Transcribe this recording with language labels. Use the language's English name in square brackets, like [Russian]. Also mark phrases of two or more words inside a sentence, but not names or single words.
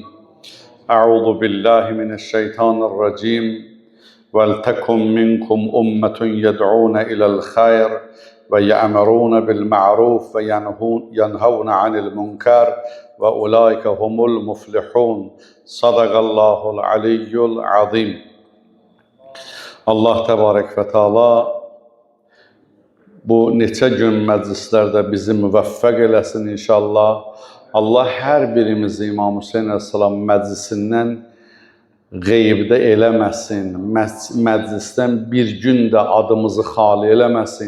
[Arabic] أعوذ بالله من الشيطان الرجيم. ولتكن منكم أمة يدعون إلى الخير ويأمرون بالمعروف وينهون عن المنكر وأولئك هم المفلحون. صدق الله العلي العظيم. الله تبارك وتعالى [Azerbaijani] bu neçə gün məclislərdə bizi müvəffəq eləsin inşallah. Allah hər birimizi İmam Hüseyin Əleyhisselam məclisindən qeybdə eləməsin, məclisdən bir gün də adımızı xali eləməsin.